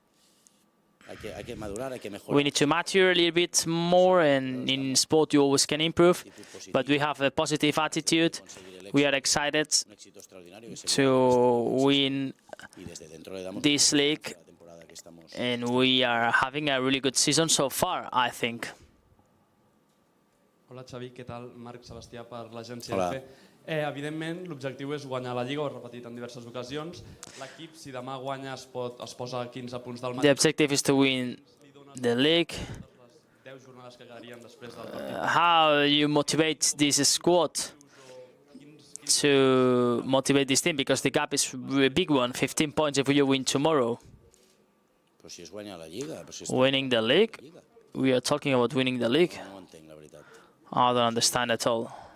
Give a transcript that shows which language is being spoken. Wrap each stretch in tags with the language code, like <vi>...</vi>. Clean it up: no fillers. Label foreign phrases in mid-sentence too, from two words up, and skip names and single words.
<en>We need to mature a little bit more, and in sport you always can improve, but we have a positive attitude. We are excited to win this league, and we are having a really good season so far, I think.</en> <ca>Hola Xavi, què tal? Marc Sebastià per l'agència EFE. Evidentment, l'objectiu és guanyar la Lliga, ho he repetit en diverses ocasions. L'equip, si demà guanya, es posa a 15 punts del Madrid.</ca> <en>The objective is to win the league.</en> <ca>10 jornades que quedarien després del partit.</ca> <en>How you motivate this squad to motivate this team, because the gap is a big one, 15 points if you win tomorrow. Winning the league? We are talking about winning the league. I don't understand at all.</en>